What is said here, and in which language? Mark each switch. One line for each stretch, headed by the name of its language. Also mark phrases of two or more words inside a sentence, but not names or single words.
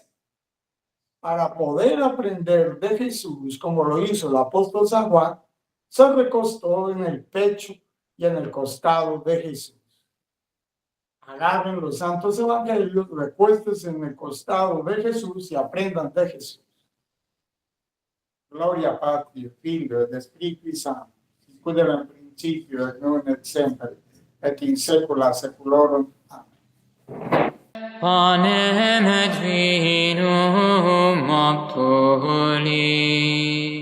Spanish: Para poder aprender de Jesús, como lo hizo el apóstol San Juan, se recostó en el pecho y en el costado de Jesús. Agarren los santos evangelios, recuéstense en el costado de Jesús y aprendan de Jesús.
Latin: Gloria a Patri, Figlio et Spiritus Sancto, sicut erat in principio et nunc et semper et in saecula saeculorum. Amen. Panem et vinum obtuli.